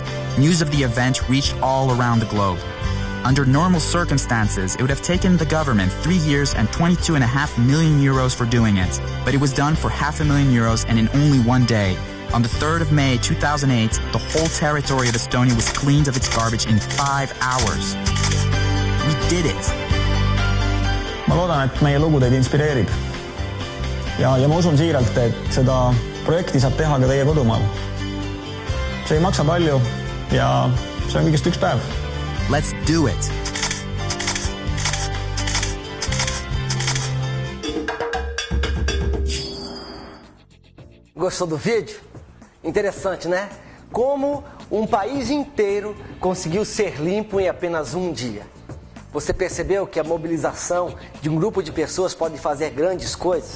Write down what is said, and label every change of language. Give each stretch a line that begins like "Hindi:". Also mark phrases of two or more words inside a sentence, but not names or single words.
English: News of the event reached all around the globe. Under normal circumstances, it would have taken the government 3 years and 22.5 million euros for doing it, but it was done for €500,000 and in only 1 day. On the 3rd of May 2008, the whole territory of Estonia was cleaned of its garbage in 5 hours. We did it!
Estonian: Ma loodan, et meie lugu teid inspireerib. Ja ma usun siiralt, et seda projekti saab teha ka teie kodumaal. See ei maksa palju ja see on kõigest 1 päev.
English: Let's do it!
Portuguese: Gostou do vídeo? Interessante, né? Como um país inteiro conseguiu ser limpo em apenas um dia. Você percebeu que a mobilização de um grupo de pessoas pode fazer grandes coisas?